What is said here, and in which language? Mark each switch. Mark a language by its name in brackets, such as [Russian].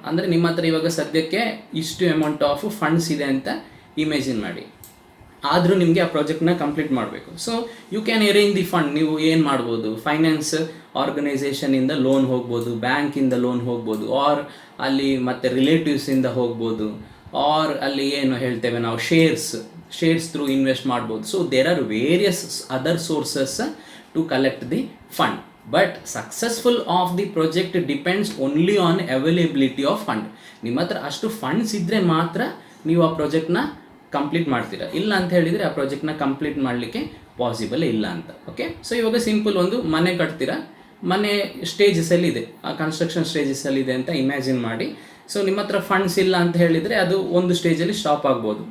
[Kannada] ಅಂದರೆ ನಿಮ್ಮ ಹತ್ರ ಇವಾಗ ಸದ್ಯಕ್ಕೆ ಇಷ್ಟು ಅಮೌಂಟ್ ಆಫ್ ಫಂಡ್ಸ್ ಇದೆ ಅಂತ ಇಮೇಜಿನ್ ಮಾಡಿ, ಆದರೂ ನಿಮಗೆ ಆ ಪ್ರಾಜೆಕ್ಟ್ನ ಕಂಪ್ಲೀಟ್ ಮಾಡಬೇಕು. [English] So you can arrange the fund. [Kannada] ನೀವು ಏನು ಮಾಡ್ಬೋದು, ಫೈನಾನ್ಸ್ ಆರ್ಗನೈಸೇಷನಿಂದ ಲೋನ್ ಹೋಗ್ಬೋದು, ಬ್ಯಾಂಕಿಂದ ಲೋನ್ ಹೋಗ್ಬೋದು, ಆರ್ ಅಲ್ಲಿ ಮತ್ತು ರಿಲೇಟಿವ್ಸಿಂದ ಹೋಗ್ಬೋದು, ಆರ್ ಅಲ್ಲಿ ಏನು ಹೇಳ್ತೇವೆ ನಾವು ಶೇರ್ಸ್ ಥ್ರೂ ಇನ್ವೆಸ್ಟ್ ಮಾಡ್ಬೋದು. [English] So there are various other sources to collect the fund, but successful of the project depends only on availability of fund. [Kannada] ನಿಮ್ಮ ಹತ್ರ ಅಷ್ಟು ಫಂಡ್ಸ್ ಇದ್ದರೆ ಮಾತ್ರ ನೀವು ಆ ಪ್ರಾಜೆಕ್ಟ್ನ ಕಂಪ್ಲೀಟ್ ಮಾಡ್ತೀರಾ, ಇಲ್ಲ ಅಂತ ಹೇಳಿದರೆ ಆ ಪ್ರಾಜೆಕ್ಟ್ನ ಕಂಪ್ಲೀಟ್ ಮಾಡಲಿಕ್ಕೆ ಪಾಸಿಬಲ್ ಇಲ್ಲ ಅಂತ. ಓಕೆ, ಸೊ ಇವಾಗ ಸಿಂಪಲ್ ಒಂದು ಮನೆ ಕಟ್ತೀರಾ, ಮನೆ ಸ್ಟೇಜಸಲ್ಲಿದೆ, ಆ ಕನ್ಸ್ಟ್ರಕ್ಷನ್ ಸ್ಟೇಜಸಲ್ಲಿದೆ ಅಂತ ಇಮ್ಯಾಜಿನ್ ಮಾಡಿ. ಸೊ ನಿಮ್ಮ ಹತ್ರ ಫಂಡ್ಸ್ ಇಲ್ಲ ಅಂತ ಹೇಳಿದರೆ ಅದು ಒಂದು ಸ್ಟೇಜಲ್ಲಿ ಸ್ಟಾಪ್ ಆಗ್ಬೋದು.